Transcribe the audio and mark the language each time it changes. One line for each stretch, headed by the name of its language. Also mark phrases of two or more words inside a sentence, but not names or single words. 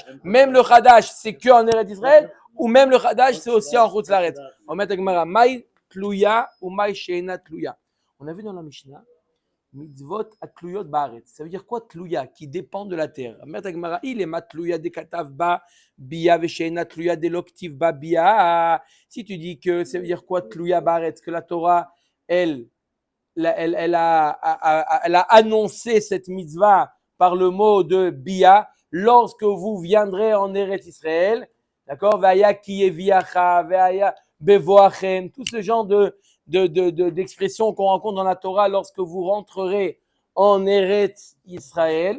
French: Même le Chadash, c'est qu'en Eretz Israël, ou même le Chadash, c'est aussi en
Hebrew: חוץ לארץ.
French: On met avec Gemara,
Hebrew: מאי תלויה
French: ou
Hebrew: מאי שאינה תלויה.
French: On a vu dans la Mishnah,
Hebrew: מצוות התלויות בארץ.
French: Ça veut dire quoi tluya? Qui dépend de la terre. Il est
Hebrew: מתלויה דכתיב בה ביאה ושאינה תלויה דלא כתיב בה ביאה.
French: Si tu dis que ça veut dire quoi
Hebrew: תלויה בארץ,
French: que la Torah elle a annoncé cette mitzvah par le mot de bia. lorsque vous viendrez en Eretz Israël, d'accord,
Hebrew: והיה כי יביאך והיה בבואכם,
French: tout ce genre d'expressions qu'on rencontre dans la Torah lorsque vous rentrerez en Eretz Israël.